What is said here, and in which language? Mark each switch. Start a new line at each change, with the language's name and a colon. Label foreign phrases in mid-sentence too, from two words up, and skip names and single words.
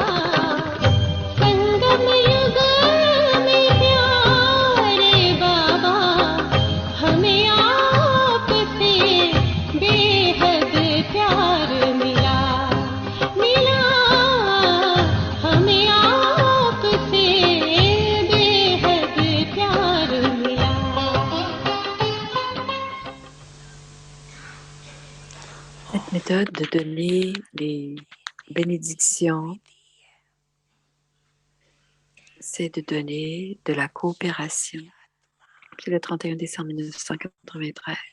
Hindi: संगम युग में प्यारे बाबा, हमें आपसे बेहद प्यार मिला, मिला, हमें आपसे बेहद प्यार मिला।
French: Cette méthode de donner les bénédictions, c'est de donner de la coopération C'est le 31 décembre 1993.